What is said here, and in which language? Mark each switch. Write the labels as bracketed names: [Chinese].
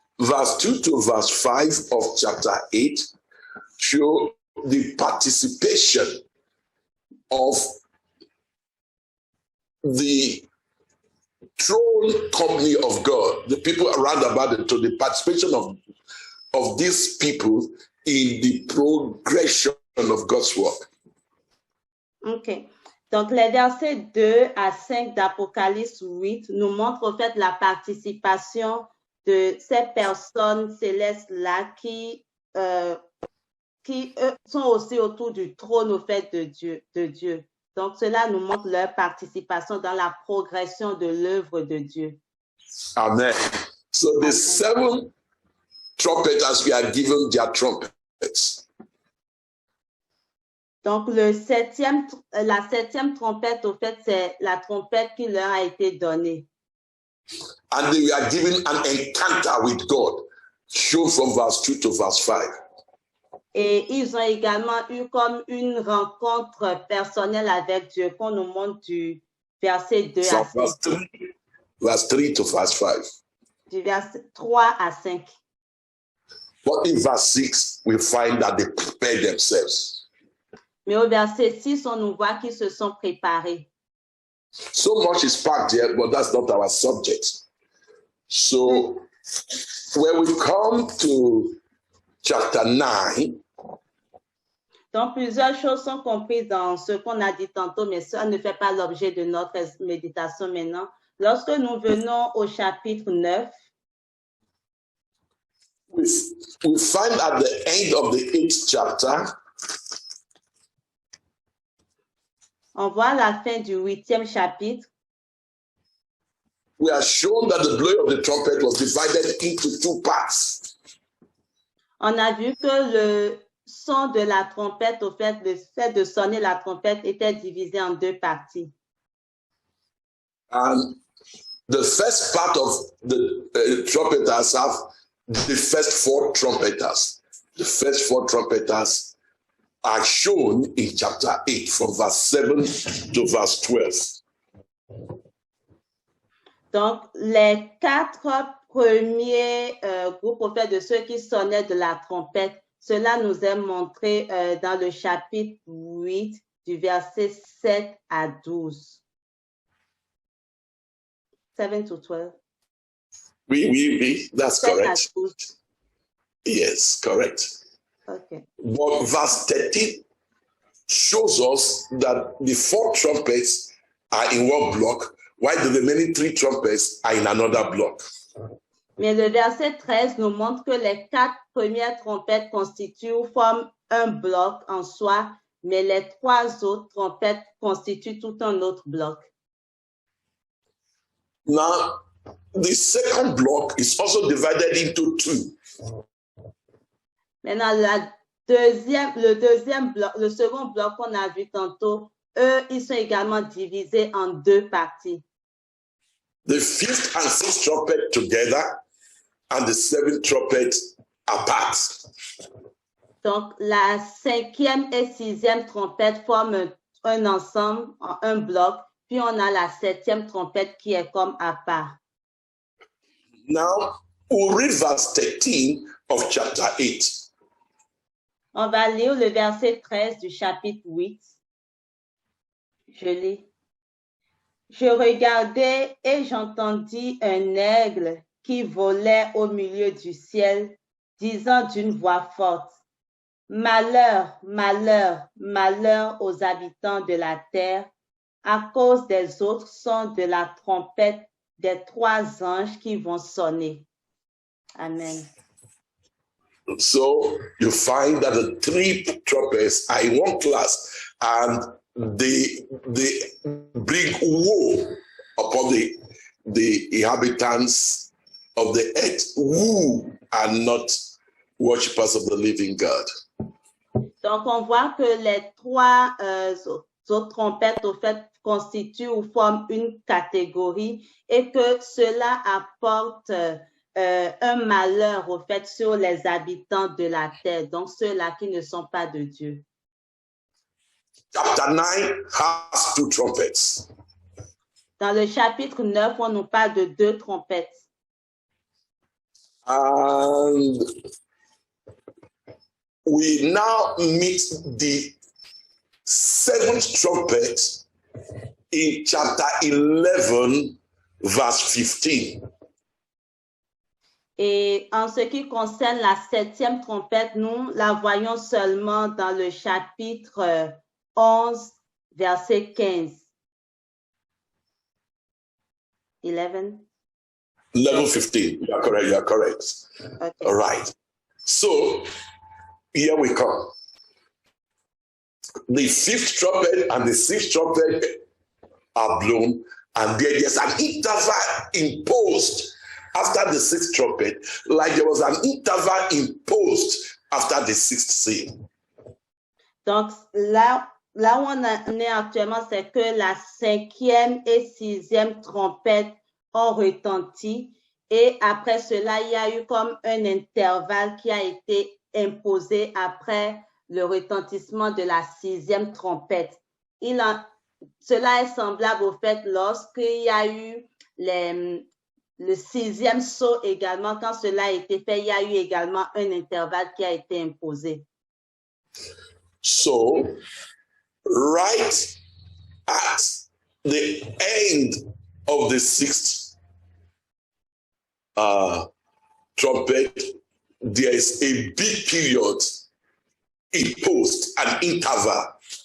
[English] Verse 2 to verse 5 of chapter 8 show the participation of the throne company of God, the people around about it, to the participation of these people in the progression of God's work. OK. [French] Donc, les versets 2 à 5 d'Apocalypse 8 nous montrent en fait la participation de ces personnes célestes-là qui sont aussi autour du trône au fait de Dieu. Donc, cela nous montre leur participation dans la progression de l'œuvre de Dieu. [English] Amen. So the Amen. 7 trumpeters were given their trumpets. [French] Donc, la septième trompette, au fait, c'est la trompette qui leur a été donnée. [English] And they were given an encounter with God, shown from verse 2 to verse 5. [French] Et ils ont également eu comme une rencontre personnelle avec Dieu qu'on nous montre du verset 2 à [English] From [French] 5. [English] verse 3 to verse 5. [French] Du verset 3 à 5. [English] But in verse 6, we find that they prepared themselves. [French] Mais au verset 6, on nous voit qu'ils se sont préparés. [English] So much is packed here, but that's not our subject. So when we come to chapter 9, [French] Donc, plusieurs choses sont comprises dans ce qu'on a dit tantôt, mais ça ne fait pas l'objet de notre méditation maintenant. Lorsque nous venons au chapitre 9, [English] we find at the end of the 8th chapter, [French] on voit la fin du 8e chapitre. [English] we are shown that the blowing of the trumpet was divided into 2 parts. [French] On a vu que le son de la trompette, au fait, le fait de sonner la trompette était divisé en 2 parties. [English] And the first part of the trumpeters have the first 4 trumpeters. The first 4 trumpeters are shown in chapter 8 from verse 7 to verse 12. [French] Donc, les 4 premiers groupes, au fait, de ceux qui sonnaient de la trompette, cela nous est montré dans le chapitre 8, du verset 7 à 12. [English] 7 to 12. Oui, that's [French] 7 à [English] correct. [French] 12. [English] Yes, correct. Okay. But verse 13 shows us that the 4 trumpets are in one block, while the remaining 3 trumpets are in another block. [French] Mais le verset 13 nous montre que les 4 premières trompettes constituent ou forment un bloc en soi, mais les 3 autres trompettes constituent tout un autre bloc. [English] Now, the second block is also divided into 2. [French] Maintenant, le second bloc qu'on a vu tantôt, eux, ils sont également divisés en 2 parties. [English] The 5th and 6th trumpet together, and the 7th trumpet apart. [French] Donc, la 5e et 6e trompette forment un ensemble, un bloc, puis on a la 7e trompette qui est comme à part. [English] Now, we'll read verse 13 of chapter 8. [French] On va lire le verset 13 du chapitre 8. Je lis. Je regardai et j'entendis un aigle qui volait au milieu du ciel, disant d'une voix forte, « Malheur, malheur, malheur aux habitants de la terre, à cause des autres sons de la trompette des 3 anges qui vont sonner. » Amen. [English] So you find that the 3 trumpets are in one class, and they bring woe upon the inhabitants of the earth who are not worshippers of the living God. [French] Donc, on voit que les 3 autres trompettes, au fait, constituent ou forment une catégorie et que cela apporte un malheur, au fait, sur les habitants de la terre, donc ceux-là qui ne sont pas de Dieu. [English] Chapter 9 has 2 trumpets. [French] Dans le chapitre 9, on nous parle de 2 trompettes. [English] And we now meet the 7th trumpet in chapter 11, verse 15. [French] Et en ce qui concerne la 7e trompette, nous la voyons seulement dans le chapitre 11, verset 15. [English] 11. 11:15. You are correct. Okay. All right. So here we come. the fifth trumpet and the sixth trumpet are blown, and there's an interval imposed after the sixth trumpet, like there was an interval imposed after the sixth seal. [French] Donc là où on est actuellement, c'est que la cinquième et sixième trompette ont retenti, et après cela, il y a eu comme un intervalle qui a été imposé après le retentissement de la sixième trompette. Cela est semblable au fait lorsqu'il y a eu le sixième saut également. Quand cela a été fait, il y a eu également un intervalle qui a été imposé. [English] So, right at the end of the sixth trumpet, there is a big period imposed, an interval.